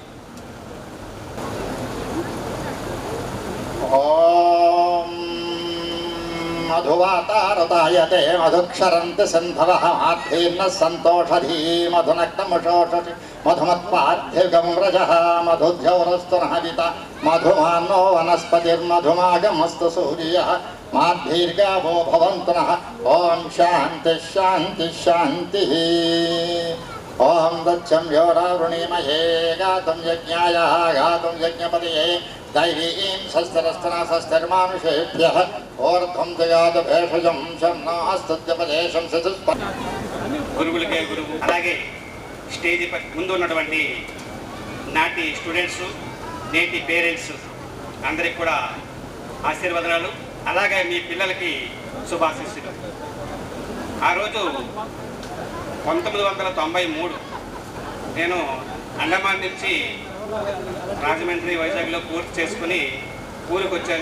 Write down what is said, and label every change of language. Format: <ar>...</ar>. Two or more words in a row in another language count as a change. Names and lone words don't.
<sa>ओं मधुवातारतायते मधुक्षरंति सिंधवः आद्धीर्ण संतोषधी मधुनक्तमुषोषि मधुमत्पार्थ्यगं रजः मधुद्यौरस्तु नहवित मधुमान्नो वनस्पतिर्मधुमागमस्तु सूर्यः माद्धीर्गावो भवंतु नः. ओं शांति शांति शांति। ओं दच्चं योरावृणीमहे गातुं यज्ञाय गातुं यज्ञपतये दैवीं शस्त्रस्तना शस्त्रमानुषेभ्यः ओर्ध्वं जगाद भेषजं शम्नास्तुत्यपदेशं सतुस्प.</sa> <te>గురువులకే గురువు. అలాగే స్టేజ్ ముందు ఉన్నటువంటి నాటి స్టూడెంట్స్, నేటి పేరెంట్స్ అందరికి కూడా ఆశీర్వాదాలు. అలాగే మీ పిల్లలకి శుభాశీస్సులు. ఆ రోజు 1993 నేను అండమాన్ నుంచి రాజమండ్రి, వైజాగ్లో పూర్తి చేసుకుని ఊరికి వచ్చాను.</te>